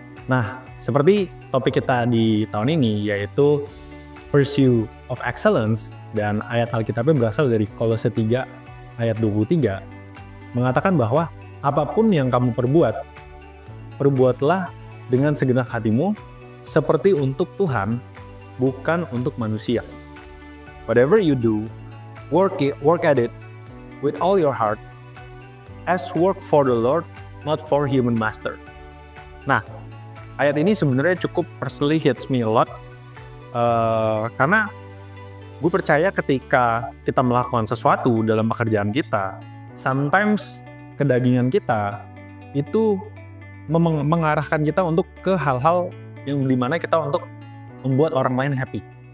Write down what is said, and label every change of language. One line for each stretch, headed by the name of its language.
Indonesian: Nah, seperti topik kita di tahun ini yaitu Pursuit of Excellence, dan ayat Alkitabnya berasal dari Kolose 3 ayat 23, mengatakan bahwa apapun yang kamu perbuatlah dengan segenap hatimu seperti untuk Tuhan, bukan untuk manusia.
English: Whatever you do, work at it with all your heart, as work for the Lord, not for human master.
Indonesian: Nah, ayat ini sebenarnya cukup
English: personally hits me a lot,
Indonesian: karena gue percaya ketika kita melakukan sesuatu dalam pekerjaan kita,
English: sometimes
Indonesian: kedagingan kita itu mengarahkan kita untuk ke hal-hal yang dimana kita untuk membuat orang lain
English: happy.